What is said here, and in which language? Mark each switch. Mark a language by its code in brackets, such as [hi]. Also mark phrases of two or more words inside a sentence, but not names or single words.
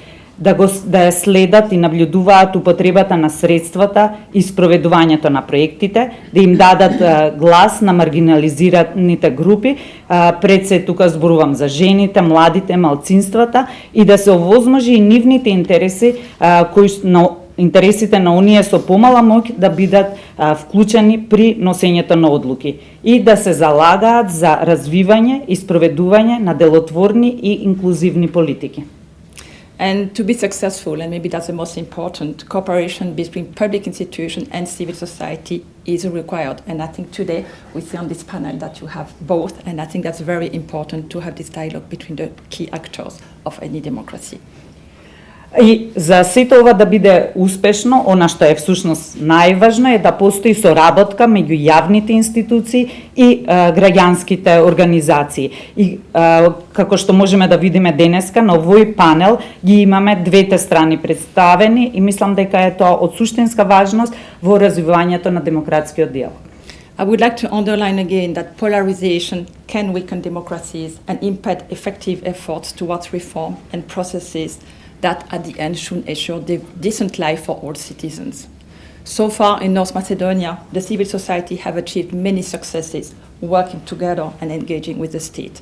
[mk] Да ја следат и наблюдуваат употребата на средствата и спроведувањето на проектите, да им дадат глас на маргинализираните групи, пред се тука зборувам за жените, младите, малцинствата и да се овозможи и нивните интереси интересите на оние со помала моќ да бидат вклучени при носењето на одлуки и да се залагаат за развивање и спроведување на делотворни и инклузивни политики. [en] And to be successful, and maybe that's the most important, cooperation between public institutions and civil society is required. And I think today we see on this panel that you have both, and I think that's very important to have this dialogue between the key actors of any democracy. [mk] И за сето ова да биде успешно, она што е всушност најважно е да постои соработка меѓу јавните институции и граѓанските организации. И како што можеме да видиме денеска на овој панел ги имаме двете страни представени и мислам дека е тоа од суштинска важност во развивањето на демократскиот диалог. [en] I would like to underline again that polarization can weaken democracies and impede effective efforts towards reform and processes that at the end should ensure decent life for all citizens. So far in North Macedonia, the civil society have achieved many successes working together and engaging with the state.